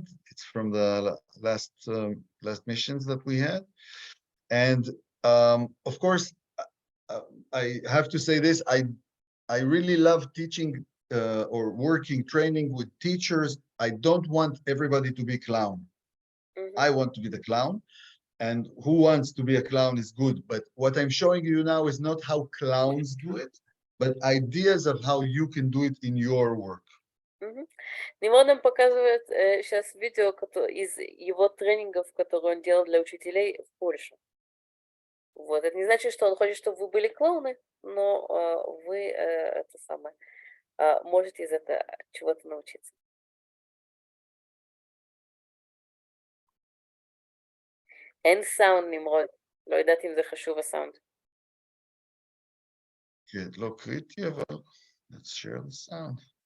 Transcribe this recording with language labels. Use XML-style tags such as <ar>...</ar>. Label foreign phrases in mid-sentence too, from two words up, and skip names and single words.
<en>It's from the last missions that we had, and of course I have to say this: I really love teaching or working training with teachers. I don't want everybody to be clown. I want to be the clown. And who wants to be a clown is good. But what I'm showing you now is not how clowns do it, but ideas of how you can do it in your work.</en> <ru>Nimrod нам показывает сейчас видео из его тренингов, которые он делал для учителей в Польше. Вот. Это не значит, что он хочет, чтобы вы были клоуны, но вы это самое можете из этого чего-то научиться.</ru> <he>אין סאונד, נמרוד. לא יודעת אם זה חשוב הסאונד. כן, לא קריטי, אבל</he> <en>let's share the sound.</en>